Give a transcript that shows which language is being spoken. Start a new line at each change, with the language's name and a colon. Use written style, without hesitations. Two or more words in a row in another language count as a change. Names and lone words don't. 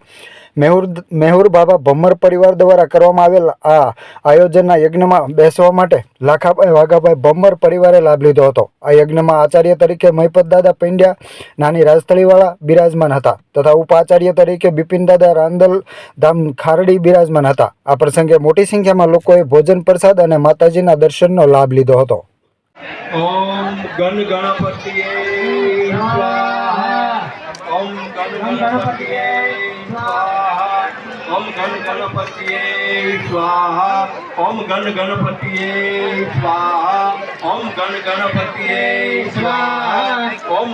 Gujarati: મેહુર બાબા ભમ્મર પરિવાર દ્વારા કરવામાં આવેલ આ આયોજનના યજ્ઞમાં બેસવા માટે લાખાભાઈ વાઘાભાઈ ભમ્મર પરિવારે લાભ લીધો હતો। આ યજ્ઞમાં આચાર્ય તરીકે મહિપત દાદા પંડ્યા નાની રાજસ્થળીવાળા બિરાજમાન હતા તથા ઉપાચાર્ય તરીકે બિપિન દાદા રાંદલ ધામ ખારડી બિરાજમાન હતા। આ પ્રસંગે મોટી સંખ્યામાં લોકોએ ભોજન પ્રસાદ અને માતાજીના દર્શનનો લાભ લીધો હતો।
Sanskrit: ओम गण गणपतिये स्वाहा ओम गण गणपतिये स्वाहा ओम गण गणपतिये स्वाहा ओम गण गणपतिये स्वाहा ओम गण गणपतिये स्वाहा ओम